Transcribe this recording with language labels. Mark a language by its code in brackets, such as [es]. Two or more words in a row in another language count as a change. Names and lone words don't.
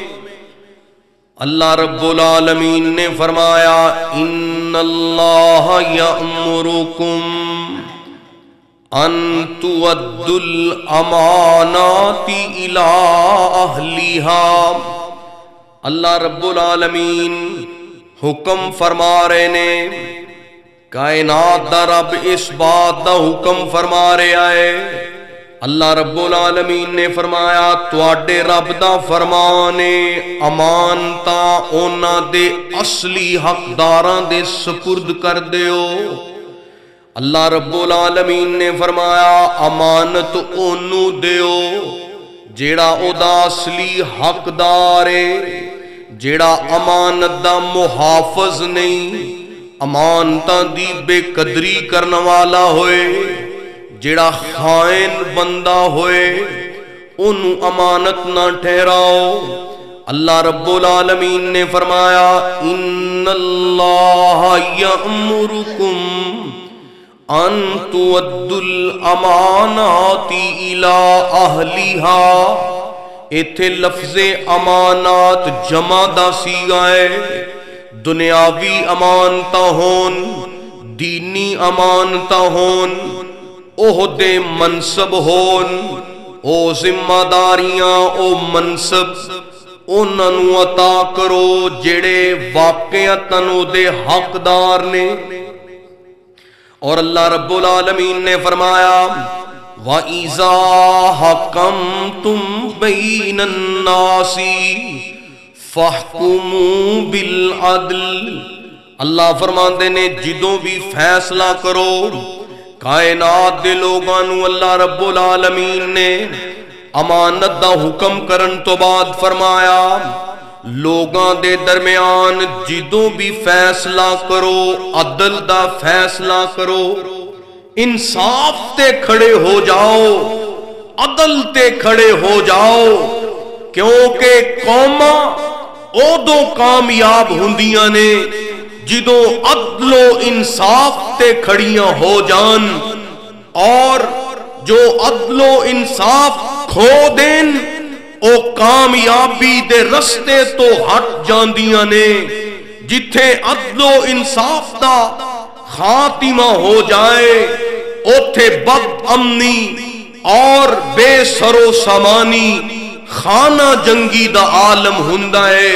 [pa] اللہ رب العالمین نے فرمایا [ar] ان اللہ یأمرکم ان تؤدوا الامانات الی اہلھا. [pa] اللہ رب العالمین حکم فرما رہے نے، کائنات دا رب اس بات دا حکم فرما رہا ہے. اللہ رب العالمین نے فرمایا تواڈے رب دا فرمان ہے امانتاں اونا دے اصلی حقداراں دے سپرد کر دیو. اللہ رب العالمین نے فرمایا امانت اونوں دیو جیڑا او دا اصلی حقدار ہے، جیڑا امانت دا محافظ نہیں، امانتاں دی بے قدری کرنے والا ہوئے، جیڑا خائن بندہ ہوئے انہوں امانت نہ ٹھہراؤ. اللہ رب العالمین نے فرمایا [ar] ان اللہ یأمرکم ان تؤدوا الامانات الی اہلھا. [pa] ایتھے لفظ امانات جمع دا صیغہ ہے. دنیاوی امانتاں ہون، دینی امانتاں ہون، عہدے منصب ہون، او ذمہ داریاں او منصب انہاں نوں عطا کرو جڑے واقعتاً او دے حقدار نے. اور اللہ رب العالمین نے فرمایا [ar] وَإِذَا حَكَمْتُمْ بَيْنَ النَّاسِ فَاحْكُمُوا بِالْعَدْلِ. [pa] اللہ فرماندے نے جدوں بھی فیصلہ کرو کائنات دے لوگانو، اللہ رب العالمین نے امانت دا حکم کرن تو بعد فرمایا لوگاں دے درمیان جدوں بھی فیصلہ کرو عدل دا فیصلہ کرو، انصاف تے کھڑے ہو جاؤ، عدل تے کھڑے ہو جاؤ، کیونکہ قوماں اودوں کامیاب ہوندیاں نے جدوں عدل و انصاف تے کھڑیاں ہو جان، اور جو عدل و انصاف کھو دین او کامیابی دے رستے تو ہٹ جاندیاں نے۔ جتھے عدل و انصاف دا خاتمہ ہو جائے اوتھے بد امنی اور بے سر و سامانی خانہ جنگی دا عالم ہوندا ہے۔